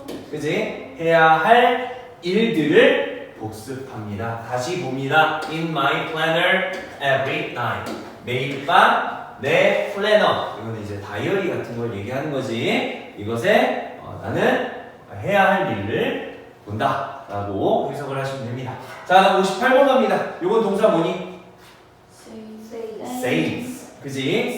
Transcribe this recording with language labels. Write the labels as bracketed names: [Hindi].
[Korean] 그지? 해야 할 일들을 복습합니다. 다시 봅니다. [English] In my planner every night. [Korean] 매일 밤 내 플래너. 이거는 이제 다이어리 같은 걸 얘기하는 거지. 이것에 나는 해야 할 일을 본다 라고 해석을 하시면 됩니다. 자, 58번 갑니다. 요건 동사 뭐니? saves. 그지?